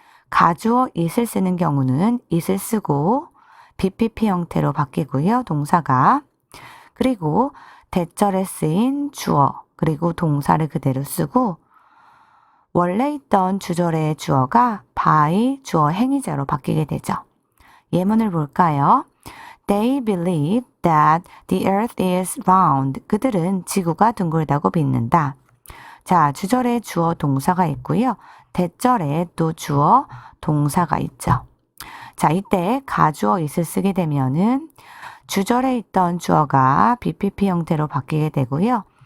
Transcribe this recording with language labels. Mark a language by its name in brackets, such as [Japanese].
[Korean] 가주어 it을 쓰는 경우는 it을 쓰고 BPP 형태로 바뀌고요. 동사가. 그리고 대절에 쓰인 주어 그리고 동사를 그대로 쓰고 원래 있던 주절의 주어가 by 주어 행위자로 바뀌게 되죠. 예문을 볼까요? [English] They believe that the earth is round. [Korean] 그들은 지구가 둥글다고 믿는다. 자, 주절에 주어 동사가 있고요. 대절에 또 주어 동사가 있죠. 자, 이때 가주어 it을 쓰게 되면은 주절에 있던 주어가 BPP 형태로 바뀌게 되고요.